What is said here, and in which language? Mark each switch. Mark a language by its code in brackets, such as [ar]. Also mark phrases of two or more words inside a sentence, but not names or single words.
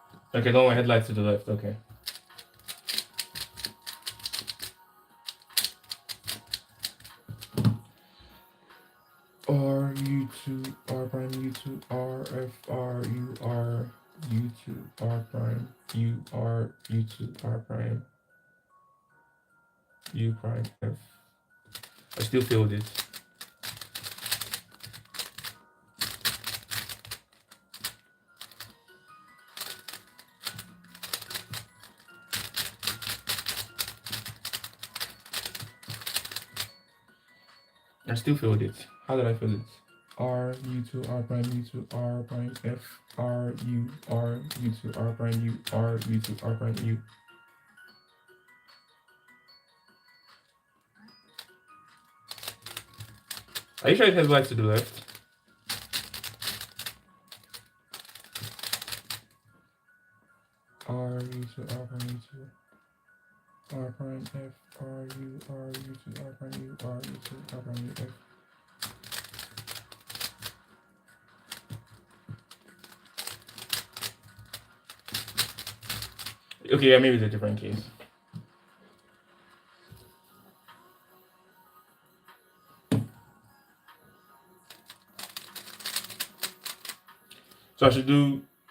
[en] Okay, don't want headlights to the left. Okay. R U2 R prime U2 R F R U R U2 R prime U R U2 R prime U prime F. I still failed it. I still failed it. How did I fail it? R U2 R prime U2 R prime F R U R U2 R prime U R U2 R prime U. Are you sure it has lights to the left? R U2 R prime U2 R prime F R U R U2 R prime U R U2 R prime U F. Okay, yeah, maybe it's a different case. So I should do.